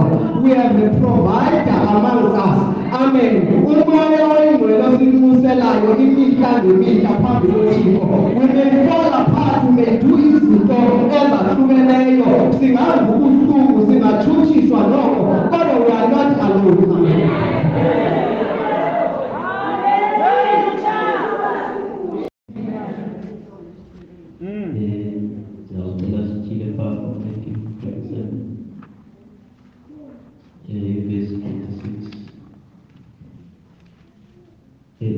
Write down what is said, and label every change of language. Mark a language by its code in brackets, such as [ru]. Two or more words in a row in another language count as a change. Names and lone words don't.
[en] We have a provider among us. Amen. [xh] Umoya oyingcwele osimuselayo imihla ngemihla phambi koThixo. [en] We may fall apart, we may do [xh] izinto ezahlukeneyo, singazi ubuhlungu, singatshutshiswa noko kodwa [en] we are not alone. Amen. [xh] Ndiyawucela sithile phaa ku-Matthew 27 verse 26.